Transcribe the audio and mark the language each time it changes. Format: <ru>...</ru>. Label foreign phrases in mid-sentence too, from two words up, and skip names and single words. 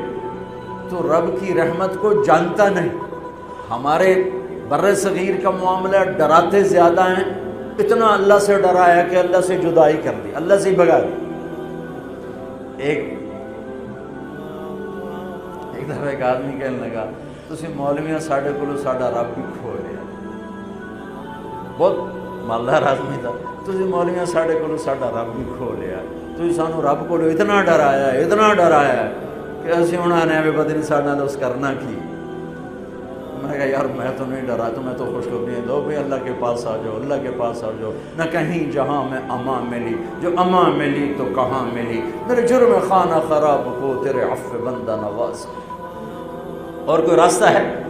<ur>تو رب کی رحمت کو جانتا نہیں۔ ہمارے بر صغیر کا معاملہ ڈراتے زیادہ ہیں، اتنا اللہ سے ڈرایا کہ اللہ سے جدائی کر دی، اللہ سے بھگا دی۔ ایک دفعہ ایک آدمی کہنے لگا</ur> <pa>تسی مولویاں ساڈے کولوں ساڈا رب بھی کھو لیا۔</pa> <ur>بہت مالدار آدمی تھا۔</ur> <pa>تسی مولویاں ساڈے کولوں ساڈا رب بھی کھو لیا، تسی سانو رب کولوں اتنا ڈرایا کہ اسی ہن آنے بھی پتہ نہیں ساڈے نال اس کرنا کی۔</pa> <ur>میں کہا یار میں تو نہیں ڈرا، تمہیں تو خوشخبری دو بھائی اللہ کے پاس آ جاؤ، اللہ کے پاس آ جاؤ، نہ کہیں جہاں میں امان ملی، جو امان ملی تو کہاں ملی، میرے جرم خانہ خراب کو تیرے عفو بندہ نواز۔ اور کوئی راستہ ہے؟</ur>